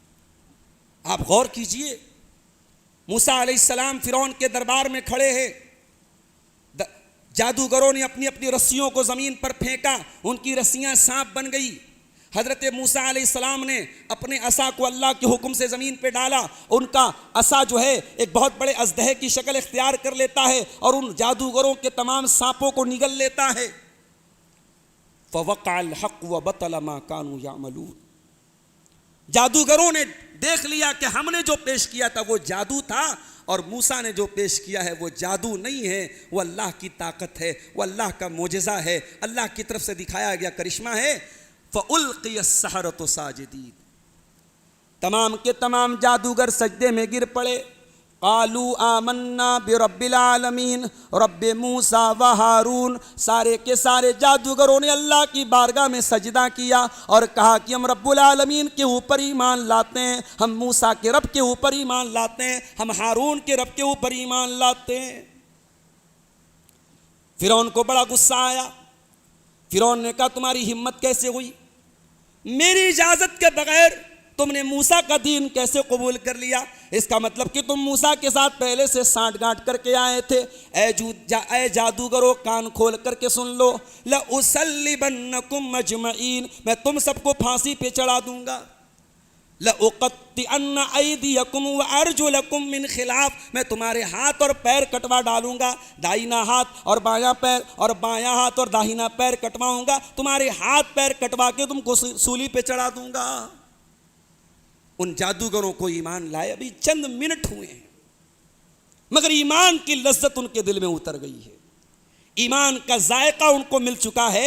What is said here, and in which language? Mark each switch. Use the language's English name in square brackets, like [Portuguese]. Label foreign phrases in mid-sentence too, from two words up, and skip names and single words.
[Hindi] आप गौर कीजिए, मूसा अलैहिस्सलाम फिरौन के दरबार में खड़े हैं, जादूगरों ने अपनी अपनी रस्सियों को ज़मीन पर फेंका, उनकी रस्सियाँ सांप बन गई। हज़रत मूसा अलैहिस्सलाम ने अपने असा को अल्लाह के हुक्म से ज़मीन पे डाला, उनका असा जो है एक बहुत बड़े अजदहे की शक्ल इख्तियार कर लेता है और उन जादूगरों के तमाम सांपों को निगल लेता है। [Arabic] فوقع الحق وبطل ما كانوا يعملون, [Hindi] जादूगरों ने देख लिया कि हमने जो पेश किया था वो जादू था और मूसा ने जो पेश किया है वो जादू नहीं है, वो अल्लाह की ताकत है, वो अल्लाह का मोजज़ा है, अल्लाह की तरफ से दिखाया गया करिश्मा है। [Arabic] فألقي السحرة ساجدين, [Hindi] तमाम के तमाम जादूगर सजदे में गिर पड़े। [Arabic] قالوا آمنا برب العالمين رب موسى وهارون. [Hindi] सारे के सारे जादूगरों ने अल्लाह की बारगाह में सजदा किया और कहा कि हम [Arabic] رب العالمين [Hindi] के ऊपर ईमान लाते हैं, हम मूसा के रब के ऊपर ईमान लाते हैं, हम हारून के रब के ऊपर ईमान लाते हैं। फिरौन को बड़ा गुस्सा आया। फिरौन ने कहा तुम्हारी हिम्मत कैसे हुई, मेरी इजाजत के बगैर तुमने मूसा का दीन कैसे कबूल कर लिया? इसका मतलब कि तुम मूसा के साथ पहले से सांठ गांठ करके आए थे। ऐ जादूगरो कान खोल करके सुन लो, [Arabic] لأصلبنكم أجمعين, [Hindi] मैं तुम सबको फांसी पे चढ़ा दूंगा। [Arabic] لأقطعن أيديكم وأرجلكم من خلاف, [Hindi] मैं तुम्हारे हाथ और पैर कटवा डालूंगा, दाहिना हाथ और बायां पैर और बायां हाथ और दाहिना पैर कटवाऊंगा, तुम्हारे हाथ पैर कटवा के तुमको सूली पे चढ़ा दूंगा। उन जादूगरों को ईमान लाए अभी चंद मिनट हुए हैं, मगर ईमान की लज्जत उनके दिल में उतर गई है, ईमान का जायका उनको मिल चुका है।